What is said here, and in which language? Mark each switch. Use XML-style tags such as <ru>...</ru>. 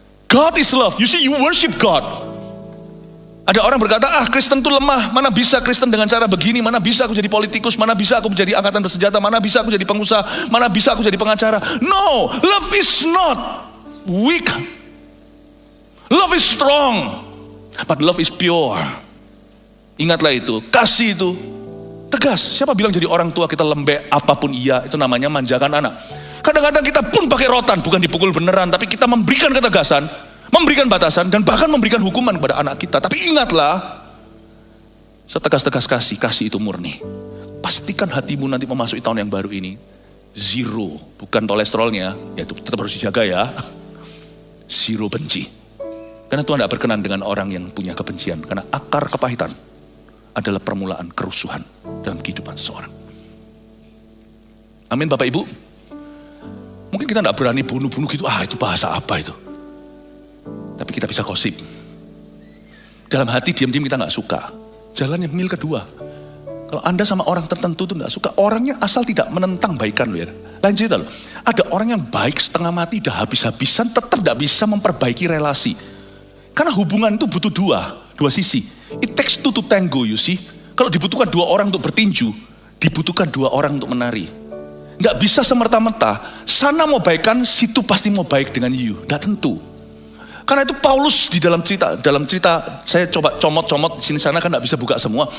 <en>God is love. You see, you worship God.</en> <id>Ada orang berkata, Kristen itu lemah, mana bisa Kristen dengan cara begini, mana bisa aku jadi politikus, mana bisa aku menjadi angkatan bersenjata, mana bisa aku jadi pengusaha, mana bisa aku jadi pengacara.</id> <en>No, love is not weak. Love is strong, but love is pure.</en> <id>Ingatlah itu, kasih itu tegas. Siapa bilang jadi orang tua kita lembek, apapun iya, itu namanya manjakan anak. Kadang-kadang kita pun pakai rotan, bukan dipukul beneran, tapi kita memberikan ketegasan, memberikan batasan, dan bahkan memberikan hukuman kepada anak kita. Tapi ingatlah, setegas-tegas kasih itu murni. Pastikan hatimu nanti memasuki tahun yang baru ini, zero, bukan kolesterolnya, ya itu tetap harus dijaga ya, zero benci. Karena Tuhan tidak berkenan dengan orang yang punya kebencian, karena akar kepahitan adalah permulaan kerusuhan dalam kehidupan seseorang. Amin Bapak Ibu. Mungkin kita tidak berani bunuh-bunuh gitu, itu bahasa apa itu. Tapi kita bisa gosip. Dalam hati diam-diam kita gak suka. Jalan yang mil kedua. Kalau Anda sama orang tertentu itu gak suka, orangnya asal tidak menentang baikan loh ya. Lain cerita loh. Ada orang yang baik setengah mati, udah habis-habisan, tetap gak bisa memperbaiki relasi. Karena hubungan itu butuh dua sisi.</id> <en>It takes two to tango, you see.</en> <id>Kalau dibutuhkan dua orang untuk bertinju, dibutuhkan dua orang untuk menari. Gak bisa semerta-merta, sana mau baikan, situ pasti mau baik dengan you. Gak tentu. Karena itu Paulus di dalam cerita saya coba comot-comot sini sana kan gak bisa buka semua.</id>